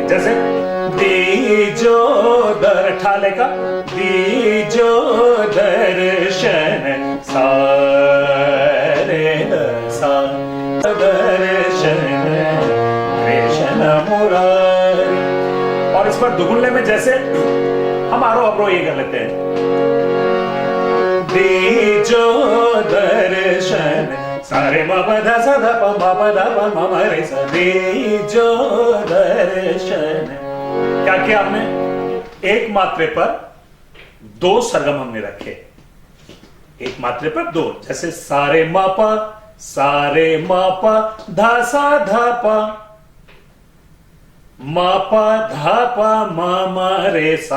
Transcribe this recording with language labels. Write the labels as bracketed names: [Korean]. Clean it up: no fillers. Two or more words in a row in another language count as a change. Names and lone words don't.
[Hindi] जैसे दीजो दर ठाले का दीजो दर्शन सारे सा दर्शन कृष्ण मुरारी। और इस पर दुगुल्ले में जैसे हम आरोह अवरोह ये कर लेते हैं, दीजो दर्शन सारे मा प ध सा ध प मा प ध प म म रे सा दीजो दर्शन। क्या किया हमने? एक मात्रे पर दो सरगम हमने रखे, एक मात्रे पर दो। जैसे सारे मा प धा सा धा प मा प धा प मा म रे सा।